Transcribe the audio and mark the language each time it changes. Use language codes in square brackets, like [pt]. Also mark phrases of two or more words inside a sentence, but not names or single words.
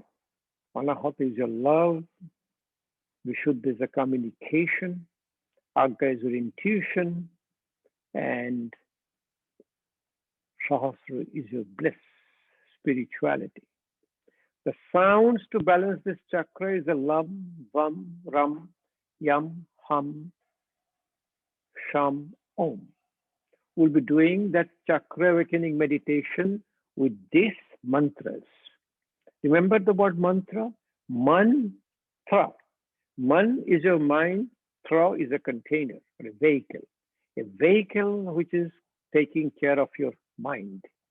[en] Anahata is your love. Vishuddha is a communication. Agga is your intuition. And Sahasra is your bliss, spirituality. The sounds to balance this chakra is a [sa] lam, vam, ram, yam, hum, sham, om. [en] We'll be doing that chakra awakening meditation with these mantras. Remember the word mantra? Man-tra. Man is your mind, tra is a container or a vehicle. A vehicle which is taking care of your mind.